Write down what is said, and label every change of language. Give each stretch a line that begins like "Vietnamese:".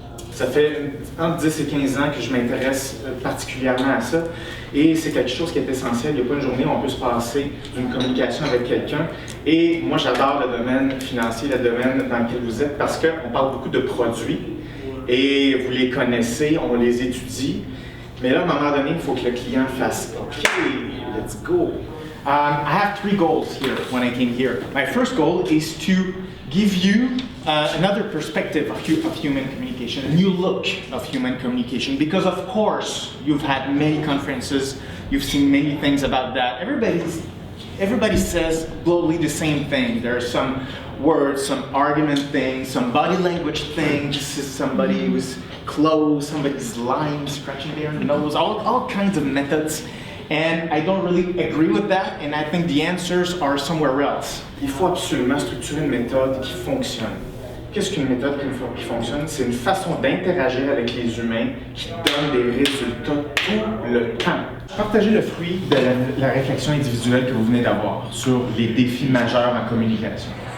French: Ça fait entre 10 et 15 ans que je m'intéresse particulièrement à ça et c'est quelque chose qui est essentiel. Il n'y a pas une journée où on peut se passer d'une communication avec quelqu'un. Et moi, j'adore le domaine financier, le domaine dans lequel vous êtes parce qu'on parle beaucoup de produits et vous les connaissez, on les étudie. Mais là, à un moment donné, il faut que le client fasse «
English: OK, let's go ». I have three goals here when I came here. My first goal is to give you another perspective of human communication, a new look of human communication, because of course you've had many conferences, you've seen many things about that. Everybody says globally the same thing. There are some words, some argument things, some body language things. This is somebody who's close, somebody's lying, scratching their nose, all kinds of methods. And I don't really agree with that, and I think the answers are somewhere else.
French: Il faut absolument structurer une méthode qui fonctionne. Qu'est-ce qu'une méthode qui fonctionne? C'est une façon d'interagir avec les humains qui donne des résultats tout le temps. Partagez le fruit de la réflexion individuelle que vous venez d'avoir sur les défis majeurs en communication.